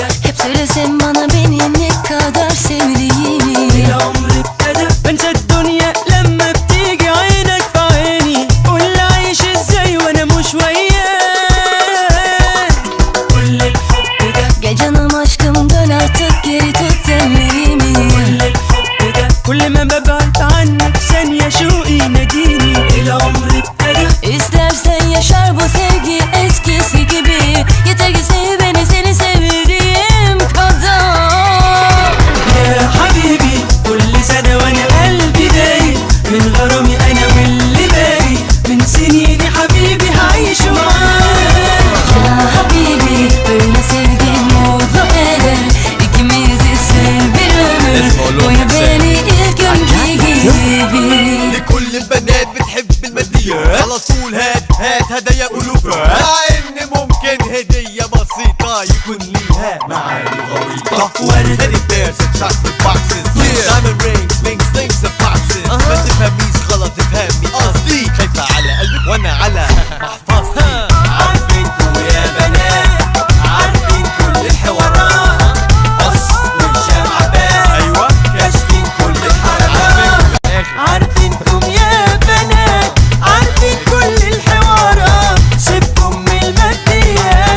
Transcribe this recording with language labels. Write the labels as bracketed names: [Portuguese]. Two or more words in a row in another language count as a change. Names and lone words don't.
[Turkish] Hep söylesen bana beni ne kadar sevdiğini. [Arabic] العمر ابتدى بنسى الدنيا لما بتيجي عينك في عيني، قول عايش ازاي وانا مش وياك. كل الحب ده [Turkish] Gel canım aşkım dön artık geri tut ellerimi. [Arabic] كل الحب ده كل ما ببعد عنك ثانية شوقي يناديني، العمر ابتدى. [Turkish] İstersen yaşar bu sevgi eskisi gibi, yeter ki sev beni seni sevdiğim kadar. [Arabic] يا حبيبي كل سنة وانا قلبي دايب من غرامي انا واللي باقي من سنين يا حبيبي هعيش معاك. يا حبيبي [Turkish] böyle sevgi mutlu eder, ikimizi sev bir ömür boyu beni ilk günkü gibi. [Arabic] لكل البنات بتحب الماديات على طول هات هدايا ألوفات، مع إن ممكن هدية بسيطة يكون ليها معاني غويطة. ورد [English] Teddy bears and chocolate boxes, diamond rings, slings, slings and boxes. [Arabic] ما تفهميش غلط افهمي قصدي، خايفة على قلبك وأنا على محفظتي. عارفينكوا يا بنات عارفين كل الحوارات، أصل الشمعة بان أيوة كاشفين كل الحركات. عارفينكم يا بنات عارفين كل الحوارات، سيبكم من الماديات